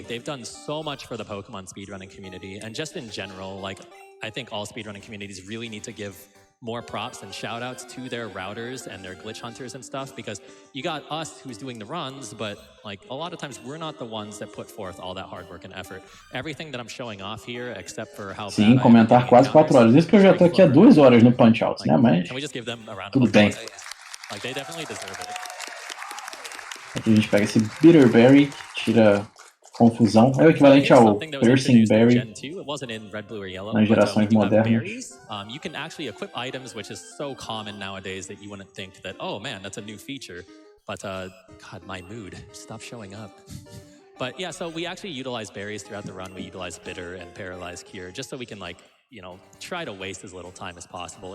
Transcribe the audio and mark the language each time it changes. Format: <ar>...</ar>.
<en>They've done so much for the Pokemon speedrunning community, and just in general, like, I think all speedrunning communities really need to give more props and shout outs to their routers and their glitch hunters and stuff, because you got us who's doing the runs, but like a lot of times we're not the ones that put forth all that hard work and effort. Everything that I'm showing off here, except for how</en> <pt>Sim, comentar quase 4 horas. Isso que eu já tô aqui há 2 horas no Punch Out, né? Mas tudo bem.</pt> <en>Like, they definitely deserve it.</en> <pt>Aqui a gente pega esse Bitterberry, que tira confusão. É o equivalente ao Piercing Berry nas gerações modernas.</pt> <en>You can actually equip items, which is so common nowadays that you wouldn't think that, oh man, that's a new feature. But God, my mood, stop showing up. But yeah, so we actually utilize berries throughout the run. We utilize Bitter and Paralyze Cure, just so we can, like, you know, try to waste as little time as possible.</en>